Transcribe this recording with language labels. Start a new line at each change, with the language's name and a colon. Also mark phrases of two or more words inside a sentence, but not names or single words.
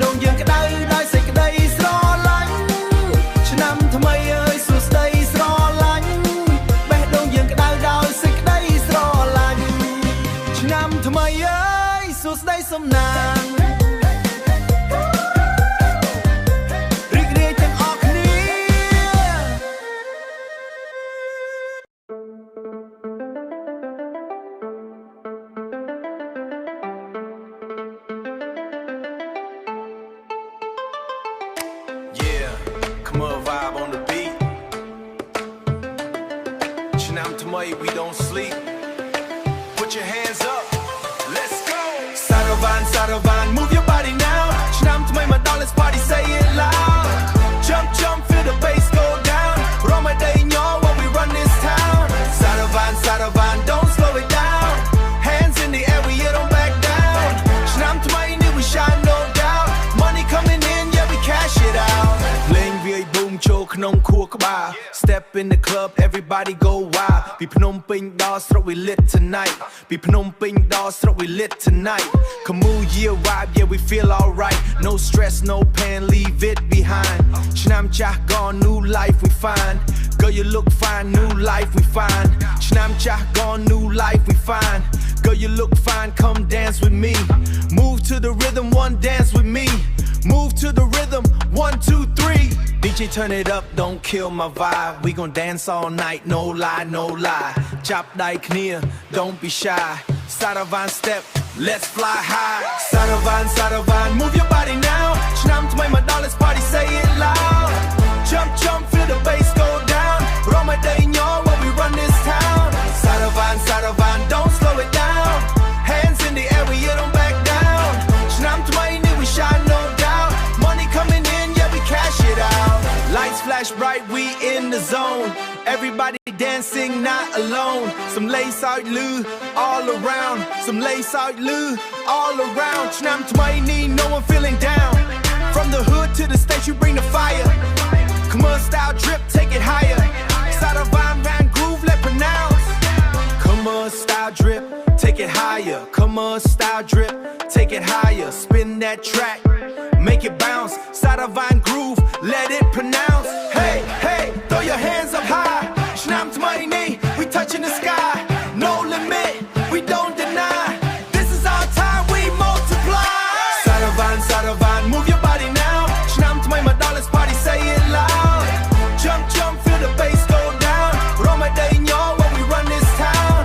Khmer: ដូងយើងក្តៅដោយសេចក្តីស្រឡាញ់ឆ្នាំថ្មីអើយសួស្ដីស្រឡាញ់បេះដូងយើងក្តៅដោយសេចក្តីស្រឡាញ់ឆ្នាំថ្មីអើយសួស្ដីសំណាង រីករាយទាំងអស់គ្នា
English: Yeah, come on, vibe on the beat.
Khmer: ឆ្នាំថ្មី
English: we don't sleep. Put your hands up. Let's go. Saravan, Saravan, move your body now.
Khmer: ឆ្នាំថ្មីមកដល់
English: let's party, say it loud. Jump, jump, feel the bass go down. Ramadan, y'all, when we run this town. Saravan, Saravan, don't slow it down. Hands in the air, we don't back down.
Khmer: ឆ្នាំថ្មីនេះ
English: we shine no doubt. Money coming in, yeah, we cash it out. Playing VA boom
Khmer: ចូលក្នុងខួរក្បាល
English: Step in the club, everybody go wild.
Khmer: ពីភ្នំពេញដល់ស្រុក
English: we lit tonight.
Khmer: ពីភ្នំពេញដល់ស្រុក
English: we lit tonight. Come on, yeah, vibe, yeah, we feel alright. No stress, no pain, leave it behind.
Khmer: ឆ្នាំចាស់
English: gone, new life we find. Girl, you look fine, new life we find.
Khmer: ឆ្នាំចាស់
English: gone, new life we find. Girl, you look fine, come dance with me. Move to the rhythm, one dance with me. Move to the rhythm, 1, 2, 3. DJ turn it up, don't kill my vibe. We gon' dance all night, no lie, no lie. Chop dai kneer, don't be shy. Saravan step, let's fly high. Saravan, Saravan, move your body now.
Khmer: ឆ្នាំថ្មីមកដល់
English: let's party, say it loud. Jump, jump, feel the bass go down. Ramadan, y'all, when we run this town. Saravan, Saravan, don't slow it down. Hands in the air, we don't back down.
Khmer: ឆ្នាំថ្មីនេះ
English: we shine no doubt. Money coming in, yeah, we cash it out. Lights flash bright, we in the zone. Everybody dancing, not alone. Some lace out loo, all around. Some lace out loo, all around.
Khmer: ឆ្នាំថ្មីនេះ
English: no one feeling down. From the hood to the stage, you bring the fire. Come on, style drip, take it higher. Saravan, Van groove, let pronounce. Come on, style drip, take it higher. Come on, style drip, take it higher. Spin that track, make it bounce. Saravan groove, let it pronounce. Hey, hey, throw your hands up high.
Khmer: ឆ្នាំថ្មីនេះ
English: we touching the sky. No limit, we don't deny. This is our time, we multiply. Saravan, Saravan, move your body now.
Khmer: ឆ្នាំថ្មីមកដល់
English: let's party, say it loud. Jump, jump, feel the bass go down. Ramadan, y'all, when we run this town.